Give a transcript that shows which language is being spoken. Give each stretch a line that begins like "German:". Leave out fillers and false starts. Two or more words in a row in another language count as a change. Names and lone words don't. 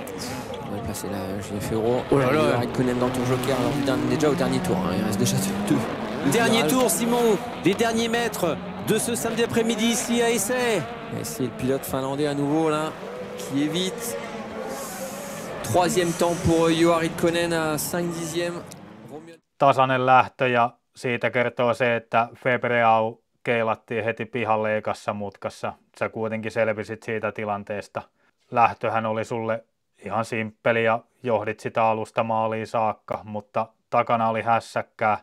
French: On va passer là, Julien Febvre. Oh là là. Ritkonen dans le tour joker. Alors, on est déjà au dernier tour. Hein. Il reste déjà 2. Dernier tour, Simon. Les derniers mètres de ce samedi après-midi ici à Essay. Et c'est le pilote finlandais à nouveau là, qui évite. Troisième temps pour Juha Ridkonen à 5 dixièmes.
Finnish: Tasainen lähtö ja siitä kertoo se, että Febreau keilattiin heti pihalle ekassa mutkassa. Sä kuitenkin selvisit siitä tilanteesta. Lähtöhän oli sulle ihan simppeli ja johdit sitä alusta maaliin saakka, mutta takana oli hässäkkää.